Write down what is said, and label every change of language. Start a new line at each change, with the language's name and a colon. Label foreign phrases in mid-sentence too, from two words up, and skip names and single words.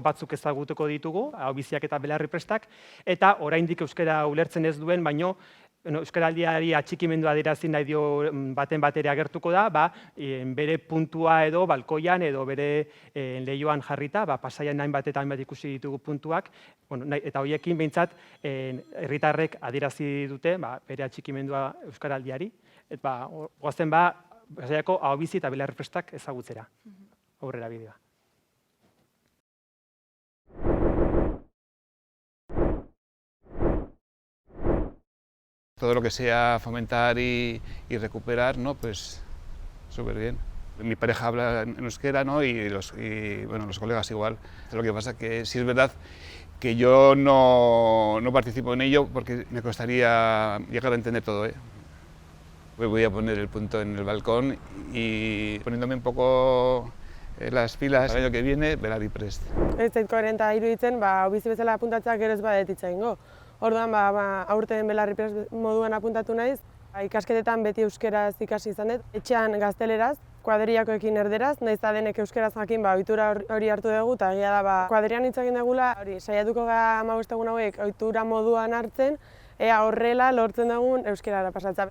Basque: batzuk ezagutuko ditugu, haubiziak eta belarri prestak, eta oraindik euskara ulertzen ez duen, baino euskaraldiari atxikimendua adierazi nahi dio baten batera agertuko da, bere puntua edo balkoian edo bere lehioan jarrita, Pasaian hainbat eta hainbat ikusi ditugu puntuak, eta horiekin behintzat herritarrek adierazi dute bere atxikimendua euskaraldiari, eta goazen Pasaiako ahobizi eta belarri prestak ezagutzera, aurrera bideoa.
Spanish: Todo lo que sea fomentar y recuperar, ¿no? Pues súper bien. Mi pareja habla en euskera, ¿no? y los colegas igual. Lo que pasa que sí es verdad que yo no participo en ello porque me costaría llegar a entender todo, ¿eh? Voy a poner el punto en el balcón y poniéndome un poco las pilas el año que viene,
Basque: belarri prest. Ez zait koherenta iruditzen, bizi bezala apuntatzeak gero ez badetitza ingo. Orduan, aurten belarri prest moduan apuntatu naiz, ikasketetan beti euskeraz ikasi izan dut. Etxean gazteleraz, kuadrillakoekin erderaz, nahiz eta denek euskeraz jakin ohitura hori hartu dugu, eta egia da kuadrian hitz egin dugula, saiatuko gara 15 egun hauek ohitura moduan hartzen, ea horrela lortzen dugun euskerara pasatzea.